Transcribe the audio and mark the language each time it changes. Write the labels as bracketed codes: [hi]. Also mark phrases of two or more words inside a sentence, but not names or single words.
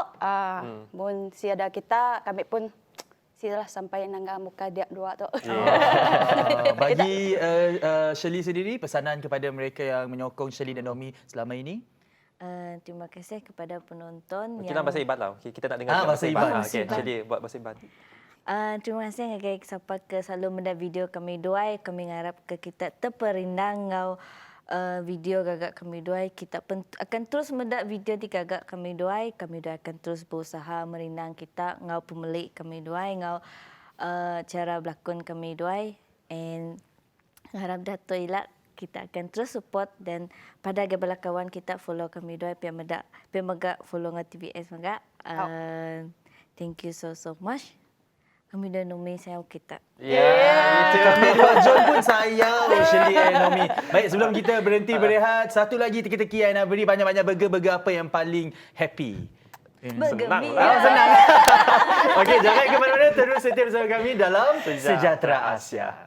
[iba] Mun si ada kita, kami pun silah sampai nangga muka dia dua tu. [ms] Bagi Shirley sendiri, pesanan kepada mereka yang menyokong Shirley dan Nomi selama ini? Terima kasih kepada penonton. Kita bahasa Iban lah. Okay, kita nak dengar bahasa Iban. Okay, Shirley buat bahasa Iban. [iba] Terima kasih kepada siapa ke selalu mendak video kami doai. Kami ngarap ke kita terperindang ngau video gagak kami doai. Kita akan terus mendak video di gagak kami doai. Kami doai akan terus berusaha merindang kita ngau pemilik kami doai ngau cara berlakon kami doai. And harap dato ilak kita akan terus support dan pada gebala kawan kita follow kami doai pian megak follow ngau TVS megak. [en] Thank you so much. [iba] Kami dah Nomi sayang kita. Kami dua John pun sayang Shirley dan Nomi. [ms] Baik, sebelum kita berhenti berehat, satu lagi teka-teki yang nak beri banyak-banyak burger apa yang paling happy? Bergembira. Senang. Okey, jangan ke mana-mana, terus setia bersama kami dalam Sejahtera Asia.